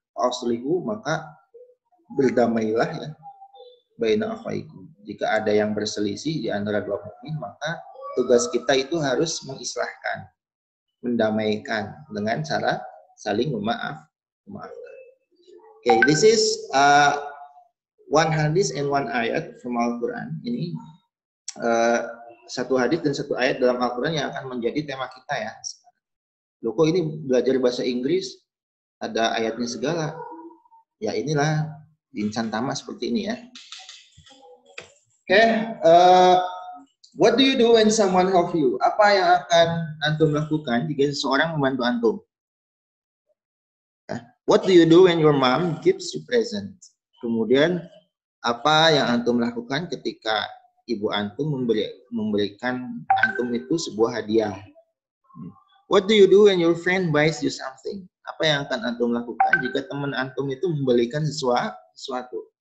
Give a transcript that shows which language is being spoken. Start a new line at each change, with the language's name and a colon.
Arabic: Aslihu,
Indonesian: maka berdamailah ya,
Arabic: baina akhawaykum.
Indonesian: Jika ada yang berselisih di antara dua mukmin, maka tugas kita itu harus mengislahkan, mendamaikan dengan cara saling memaafkan.
English: Okay, this is one hadis and one ayat from Al-Quran.
Indonesian: Ini satu hadis dan satu ayat dalam Al-Quran yang akan menjadi tema kita ya. Loh, kok ini belajar bahasa Inggris ada ayatnya segala? Ya inilah insan tamak seperti ini ya.
English: Okay, what do you do when someone help you?
Indonesian: Apa yang akan antum lakukan jika seseorang membantu antum?
English: What do you do when your mom gives you present?
Indonesian: Kemudian apa yang antum lakukan ketika ibu antum memberikan antum itu sebuah hadiah?
English: What do you do when your friend buys you something?
Indonesian: Apa yang akan antum lakukan jika teman antum itu membelikan sesuatu?